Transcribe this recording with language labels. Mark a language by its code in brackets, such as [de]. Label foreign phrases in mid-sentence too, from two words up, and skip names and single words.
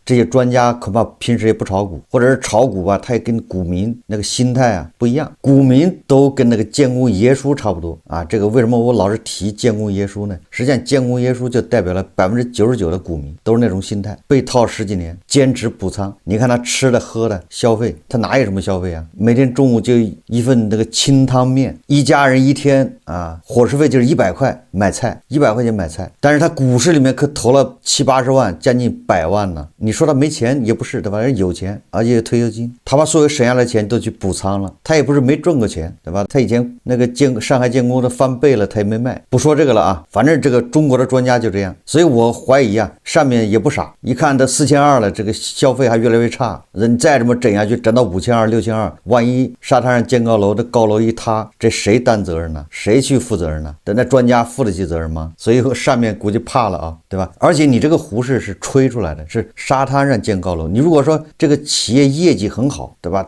[zh] 這些專家恐怕平時也不炒股，或者是炒股吧，他也跟股民那個心態啊不一樣，股民都跟那個建功爺叔差不多啊。這個為什麼我老是提建功爺叔呢？實際上建功爺叔就代表了99%的股民都是那種心態，被套10幾年，堅持補倉。你看他吃的喝的消費，他哪有什麼消費啊？每天中午就一份那個清湯麵，一家人一天啊，伙食費就是100塊買菜，100塊錢買菜。但是他股市裡面可投了70、80萬，将近100萬呢。你說他沒錢也不是，对吧？人有錢，而且有退休金，他把所有省下来的錢都去補倉了。他也不是沒賺過錢，对吧？他以前那個上海建工的翻倍了，他也沒賣。不說這個了啊，反正這個中國的專家就這樣，所以我懷疑啊，上面也不傻，一看这4200 了，這個消費還越來越差，人再這麼整下去，整到5200、6200，萬一沙灘上建高樓，這高樓一塌，這誰擔責任呢？誰去負責任呢？等那專家負得起責任嗎？所以上面估計怕了啊，對吧？而且你這個胡適是吹出來的，是沙灘上建高樓。你如果說這個企業業績很好，對吧？